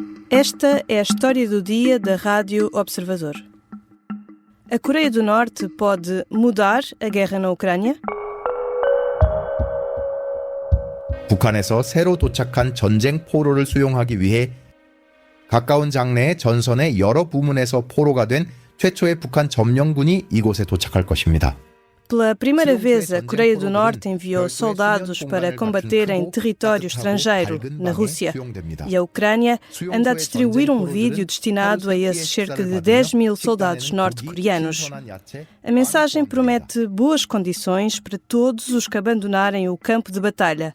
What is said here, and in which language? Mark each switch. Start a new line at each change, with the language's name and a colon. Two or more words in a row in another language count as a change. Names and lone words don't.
Portuguese: Esta é a história do dia da Rádio Observador. A Coreia do Norte pode mudar a guerra na Ucrânia?
Korean: 북한에서 새로 도착한 전쟁 포로를 수용하기 위해 가까운 장래의 전선의 여러 부문에서 포로가 된 최초의 북한 점령군이 이곳에 도착할 것입니다.
Portuguese: Pela primeira vez, a Coreia do Norte enviou soldados para combater em território estrangeiro, na Rússia. E a Ucrânia anda a distribuir um vídeo destinado a esses cerca de 10 mil soldados norte-coreanos. A mensagem promete boas condições para todos os que abandonarem o campo de batalha.